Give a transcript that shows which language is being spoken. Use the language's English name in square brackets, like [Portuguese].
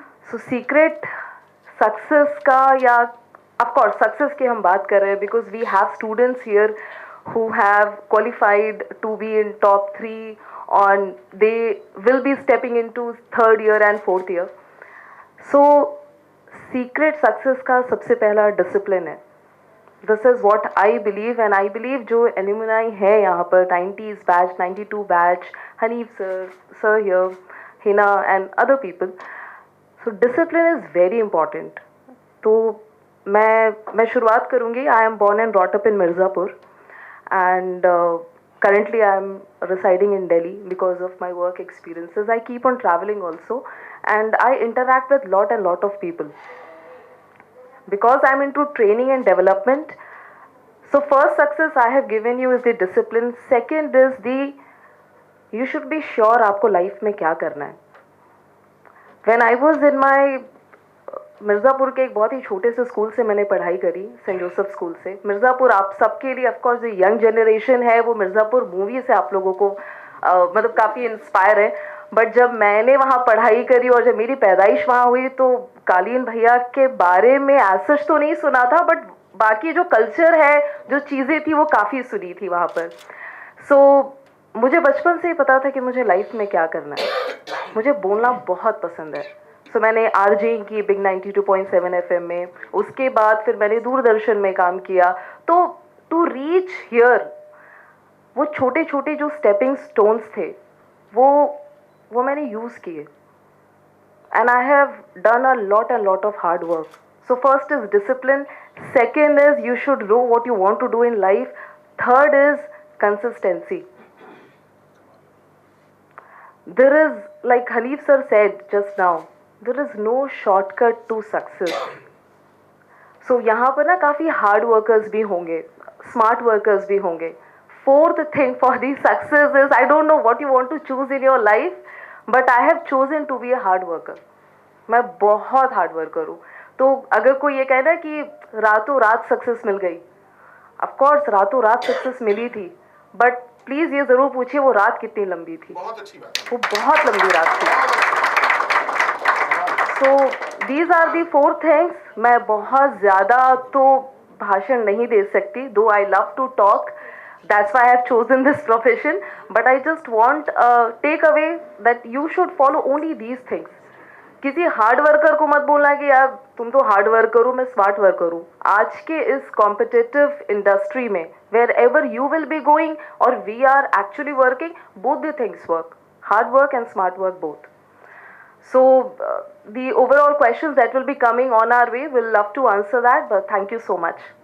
[English] so secret success का, या of course success [Hindi] की हम बात कर रहे हैं [English] Because we have students here who have qualified to be in top 3 on they will be stepping into 3rd year and 4th year. [Hindi] So secret success का सबसे पहला discipline है. [English] This is what I believe, and I believe [Hindi] जो alumni है यहाँ पर [English] 90s batch, 92 batch, Hanif sir here, Hina and other people. So discipline is very important. [Hindi] तो मैं शुरुआत करूँगी. [English] I am born and brought up in Mirzapur. And currently I am residing in Delhi because of my work experiences. I keep on traveling also, and I interact with lot of people because I am into training and development. So first success I have given you is the discipline. Second is you should be sure [Hindi] आपको life में क्या करना है. [English] When I was in my [Hindi] Mirzapur के एक बहुत ही छोटे से स्कूल से मैंने पढ़ाई करी, सेंट जोसेफ स्कूल से. मिर्ज़ापुर आप सबके लिए, ऑफ कोर्स जो यंग जनरेशन है वो मिर्ज़ापुर मूवी से आप लोगों को मतलब काफ़ी इंस्पायर है. बट जब मैंने वहाँ पढ़ाई करी और जब मेरी पैदाइश वहाँ हुई तो कालीन भैया के बारे में एज तो नहीं सुना था, बट बाकी जो कल्चर है, जो चीज़ें थी, वो काफ़ी सुनी थी वहाँ पर. सो मुझे बचपन से ही पता था कि मुझे लाइफ में क्या करना है. मुझे बोलना बहुत पसंद है. सो मैंने आरजेइंग की बिग 92.7 FM में. उसके बाद फिर मैंने दूरदर्शन में काम किया. तो [English] to reach here [Hindi] वो छोटे छोटे जो स्टेपिंग स्टोन्स थे वो मैंने यूज़ किए. [English] And I have done a lot of hard work. So first is discipline, second is you should know what you want to do in life, third is consistency. There is, like Hanif sir said just now, there is no shortcut to success. [Hindi] So यहाँ पर ना काफ़ी hard workers भी होंगे, smart workers भी होंगे. [English] Fourth thing for the success is, I don't know what you want to choose in your life, but I have chosen to be a hard worker. [Hindi] मैं बहुत hard worker हूँ. तो अगर कोई ये कहना कि रातों रात success मिल गई, of course रातों रात success मिली थी, but प्लीज़ ये ज़रूर पूछिए वो रात कितनी लंबी थी. बहुत अच्छी बात. वो बहुत लंबी रात थी. [English] So these are the 4 things. [Hindi] मैं बहुत ज़्यादा तो भाषण नहीं दे सकती, [English] Though I love to talk, that's why I have chosen this profession, but I just want take away that you should follow only these things. [Hindi] किसी हार्ड वर्कर को मत बोलना कि यार तुम तो हार्ड वर्कर हो, मैं स्मार्ट वर्कर हूँ. आज के इस कॉम्पिटिटिव इंडस्ट्री में [English] wherever you will be going or we are actually working, both the things work, hard work and smart work both. So the overall questions that will be coming on our way, we'll love to answer that, but thank you so much.